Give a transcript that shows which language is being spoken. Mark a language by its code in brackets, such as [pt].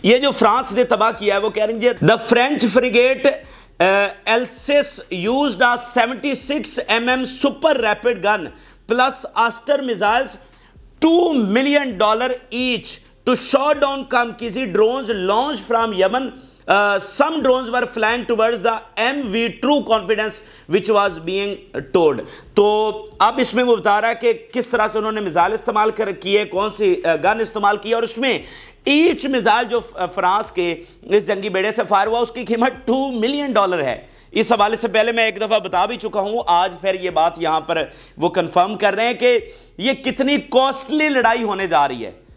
[hi] ये जो फ्रांस ने तबाह किया है वो कह रही है [en] The French frigate Alsace used a 76 mm super rapid gun plus Aster missiles $2 million each to shot down Kamkizi drones launched from Yemen. Some drones were flying towards the MV True Confidence which was being towed. [hi] तो अब इसमें वो बता रहा है कि किस तरह से उन्होंने मिसाइल इस्तेमाल किए, कौन सी गन इस्तेमाल की, और उसमें ईच मिसाइल जो फ्रांस के इस जंगी बेड़े से फायर हुआ उसकी कीमत $2 million है। इस हवाले से पहले मैं एक दफ़ा बता भी चुका हूं, आज फिर ये बात यहां पर वो कंफर्म कर रहे हैं कि ये कितनी कॉस्टली लड़ाई होने जा रही है।